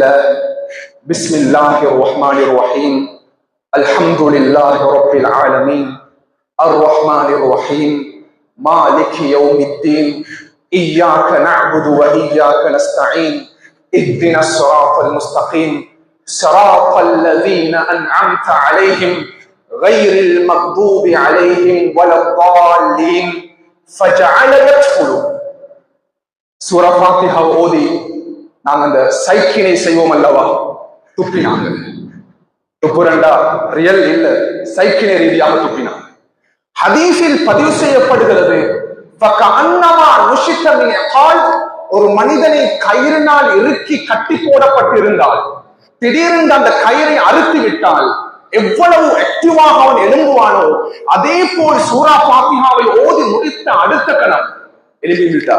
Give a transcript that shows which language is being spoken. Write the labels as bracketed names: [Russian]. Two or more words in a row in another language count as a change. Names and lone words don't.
[Arabic] بسم الله الرحمن الرحيم الحمد لله رب العالمين الرحمن الرحيم مالك يوم الدين إياك نعبد وإياك نستعين اهدنا الصراط المستقيم صراط الذين أنعمت عليهم غير المغضوب عليهم ولا الضالين فجعل يدخل. [Tamil] சூரா ஃபாத்திஹா ஓதி நாங்க அந்த சைக்கினை செய்வோம் அல்லவா, துப்பினாங்க. துப்புரண்டா ரியல் இல்ல, சைக்கினை ரீதியாக துப்பினாங்க. ஹதீஸில் பதிவு செய்யப்படுகிறது, ஒரு மனிதனை கயிறினால் இறுக்கி கட்டி போடப்பட்டிருந்தால் திடீரென்று அந்த கயிறை அறுத்து விட்டால் எவ்வளவு ஆக்டிவாக அவன் எழும்புவானோ அதே போல் சூரா ஃபாத்திஹாவை ஓதி முடித்த அடுத்த கணம் எழுப்பி விட்டார்.